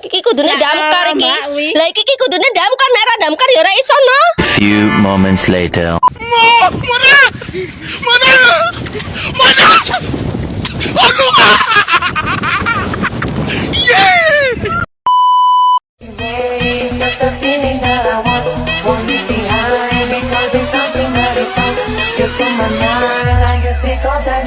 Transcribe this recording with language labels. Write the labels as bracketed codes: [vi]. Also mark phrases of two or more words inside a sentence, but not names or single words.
[jv] kudune damkar iki. Mbak Wi. Lah iki kudune damkar, nek ora damkar ya ora iso no. [en] Few moments later. Just a feeling that I won't leave behind because it's something that is so just in my mind. I guess it goes that.